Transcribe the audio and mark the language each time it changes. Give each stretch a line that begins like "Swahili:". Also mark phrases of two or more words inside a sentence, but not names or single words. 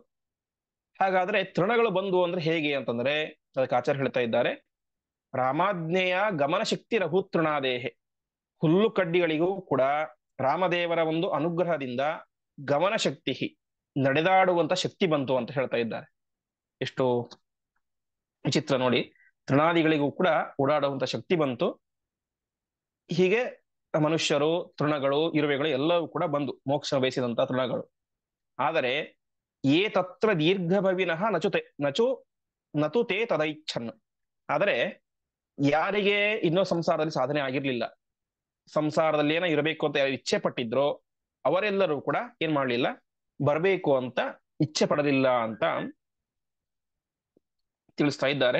Kannada: ಹಾಗಾದ್ರೆ ತೃಣಗಳು ಬಂದು ಅಂದ್ರೆ ಹೇಗೆ ಅಂತಂದ್ರೆ ಅದಕ್ಕೆ ಆಚಾರ್ಯ ಹೇಳ್ತಾ ಇದ್ದಾರೆ,
Sanskrit: ರಾಮಾಜ್ಞೆಯ ಗಮನ ಶಕ್ತಿ ರಘು ತೃಣಾದೇಹೆ,
Kannada: ಹುಲ್ಲು ಕಡ್ಡಿಗಳಿಗೂ ಕೂಡ ರಾಮದೇವರ ಒಂದು ಅನುಗ್ರಹದಿಂದ ಗಮನ ಶಕ್ತಿ, ನಡೆದಾಡುವಂತ ಶಕ್ತಿ ಬಂತು ಅಂತ ಹೇಳ್ತಾ ಇದ್ದಾರೆ. ಎಷ್ಟು ವಿಚಿತ್ರ ನೋಡಿ, ತೃಣಾದಿಗಳಿಗೂ ಕೂಡ ಓಡಾಡುವಂತ ಶಕ್ತಿ ಬಂತು. ಹೀಗೆ ಮನುಷ್ಯರು, ತೃಣಗಳು, ಇರುವೆಗಳು ಎಲ್ಲವೂ ಕೂಡ ಬಂದು ಮೋಕ್ಷ ಬಯಸಿದಂತ ತೃಣಗಳು. ಆದರೆ
Sanskrit: ಏ ತತ್ರ ದೀರ್ಘಭವಿನಃ ನಚು ನತು ತೇ ತದೈಚ್ಛನ್,
Kannada: ಆದರೆ ಯಾರಿಗೆ ಇನ್ನೂ ಸಂಸಾರದಲ್ಲಿ ಸಾಧನೆ ಆಗಿರ್ಲಿಲ್ಲ, ಸಂಸಾರದಲ್ಲಿ ಏನೋ ಇರಬೇಕು ಅಂತ ಯಾರು ಇಚ್ಛೆ ಪಟ್ಟಿದ್ರೋ ಅವರೆಲ್ಲರೂ ಕೂಡ ಏನ್ ಮಾಡ್ಲಿಲ್ಲ, ಬರಬೇಕು ಅಂತ ಇಚ್ಛೆ ಪಡಲಿಲ್ಲ ಅಂತ ತಿಳಿಸ್ತಾ ಇದ್ದಾರೆ.